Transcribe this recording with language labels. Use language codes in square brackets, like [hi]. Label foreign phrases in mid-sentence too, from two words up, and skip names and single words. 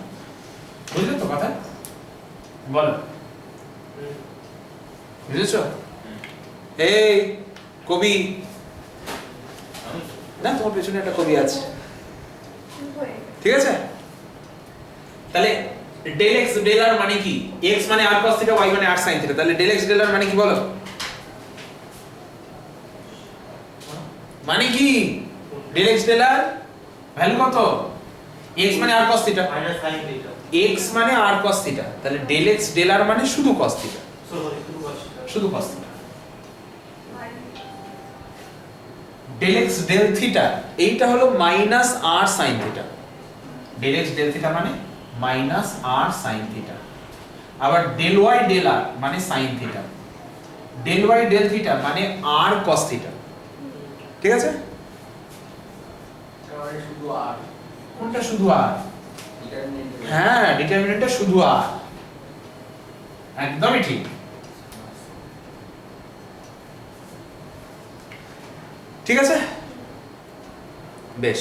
[bn] বুঝলে তো কথা? বলো, বুঝেছো? এই কবি, না তোমার পেছনে একটা কবি আছে, ঠিক আছে? তাহলে del x del r মানে কি? x মানে r cos θ, y মানে r sin θ, তাহলে del x del r মানে কি বলো? মানে কি del x del r ভ্যালু কত? x মানে r cos θ মাইনাস sin θ, x মানে r cos θ, তাহলে del x del r মানে শুধু cos θ, শুধু cos θ। del x del θ এইটা হলো মাইনাস r sin θ, del x del θ মানে মাইনাস r sin θ। আবার del y del r মানে sin θ, del y del θ মানে r cos θ, ঠিক আছে? শুধু আর কোনটা শুধু r? ডিটারমিনেন্ট, হ্যাঁ, ডিটারমিনেন্টটা শুধু r, একদমই ঠিক। ঠিক আছে, বেশ।